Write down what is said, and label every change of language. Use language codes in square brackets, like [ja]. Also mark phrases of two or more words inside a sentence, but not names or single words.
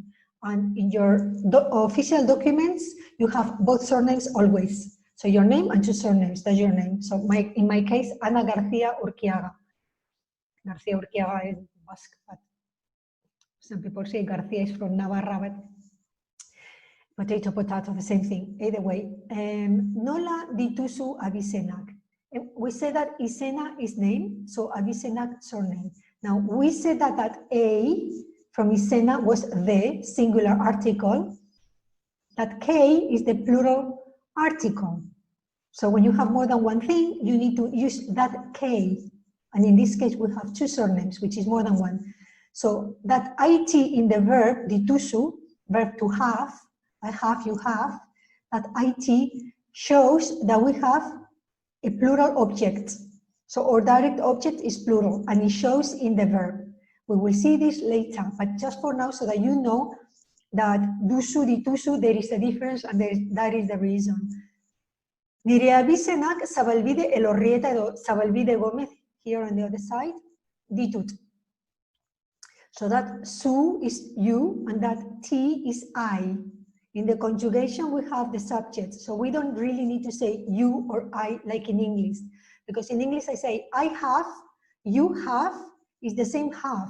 [en] And in your official documents, you have both surnames always. So your name and two surnames, that's your name. So in my case, Ana García Urquiaga. García Urquiaga is Basque, but some people say García is from Navarra, but potato, potato, the same thing. Either way, [eu] nola dituzu abizenak. [en] We said that izena is name, so abizenak surname. Now we said that A from izena was the singular article. That K is the plural article. So when you have more than one thing, you need to use that K. And in this case, we have two surnames, which is more than one. So that IT in the verb dituzu, verb to have, I have, you have, that IT shows that we have a plural object. So our direct object is plural and it shows in the verb. We will see this later, but just for now so that you know that [eu] duzu, dituzu, [en] there is a difference and that is the reason. [eu] Nire abizenak Zabalbide Elorrieta edo Zabalbide Gomez, [en] here on the other side, ditut. So that su is you and that T is I. In the conjugation, we have the subject, so we don't really need to say you or I like in English, because in English I say I have, you have is the same have.